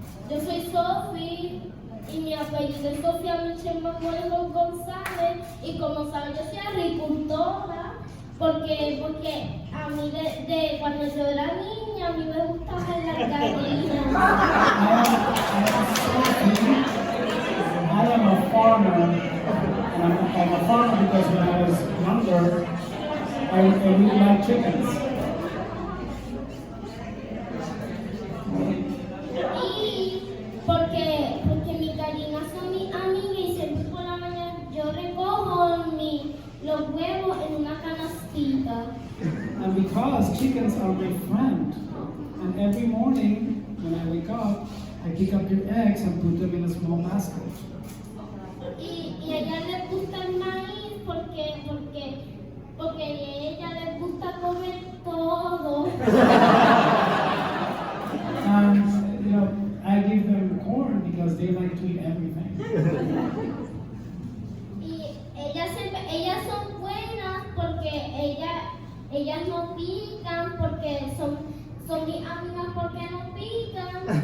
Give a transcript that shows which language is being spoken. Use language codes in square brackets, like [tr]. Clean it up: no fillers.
[es] Yo soy Sofi y mi apellido es Sofía Michelle Manuel González y como saben yo soy agricultora porque a mí de cuando yo era niña a mí me gustaban las gallinas. [en] I am a farmer, and I'm a farmer because when I was younger, I really liked chickens. [es] Y porque mis gallinas son mis amigas y siempre por la mañana yo recojo los huevos en una canastita. [en] And because chickens are my friend, and every morning when I wake up, I pick up your eggs and put them in a small basket. [es] Y a ella le gusta el maíz porque a ella le gusta comer todo. [en] And you know, I give them corn because they like to eat everything. [es] Y ellas son buenas porque ellas no pican porque son mis amigas porque no pican.